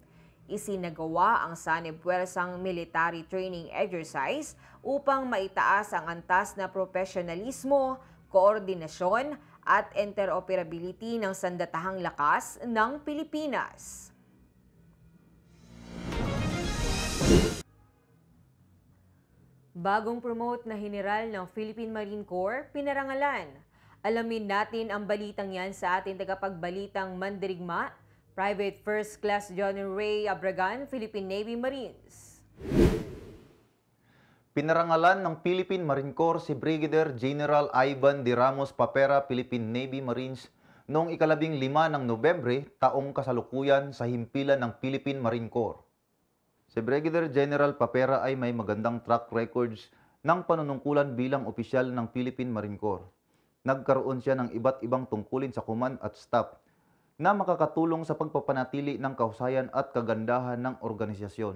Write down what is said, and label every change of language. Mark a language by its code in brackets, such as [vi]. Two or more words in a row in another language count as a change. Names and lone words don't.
[tl] Isinagawa ang sanib puwersang military training exercise upang maitaas ang antas na profesionalismo, koordinasyon at interoperability ng sandatahang lakas ng Pilipinas. Bagong promote na general ng Philippine Marine Corps, pinarangalan. Alamin natin ang balitang yan sa ating tagapagbalitang Mandirigma, Private First Class Johnny Ray Abragan, Philippine Navy Marines. Pinarangalan ng Philippine Marine Corps si Brigadier General Ivan de Ramos Papera, Philippine Navy Marines noong ika-15 ng Nobyembre taong kasalukuyan sa himpilan ng Philippine Marine Corps. Si Brigadier General Papera ay may magandang [en] track records [tl] ng panunungkulan bilang opisyal ng Philippine Marine Corps. Nagkaroon siya ng iba't ibang tungkulin sa command at staff na makakatulong sa pagpapanatili ng kahusayan at kagandahan ng organisasyon.